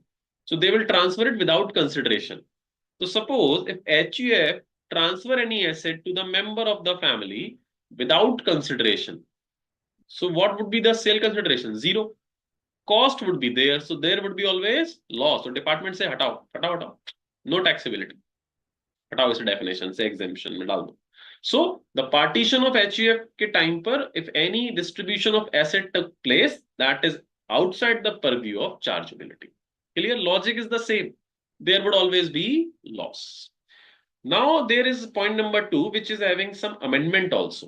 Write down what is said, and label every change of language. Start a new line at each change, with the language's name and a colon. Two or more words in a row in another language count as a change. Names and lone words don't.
English: So they will transfer it without consideration. So suppose if HUF transfer any asset to the member of the family without consideration, so what would be the sale consideration? Zero. Cost would be there, so there would be always loss. So department say
Hindi: हटाओ, हटाओ, हटाओ.
English: No taxability. Hatao is a definition, say exemption
Hindi: में डाल दो.
English: So the partition of HUF के time पर, if any distribution of asset took place, that is outside the purview of chargeability. Clear? Logic is the same. There would always be loss. Now there is point number 2, which is having some amendment also.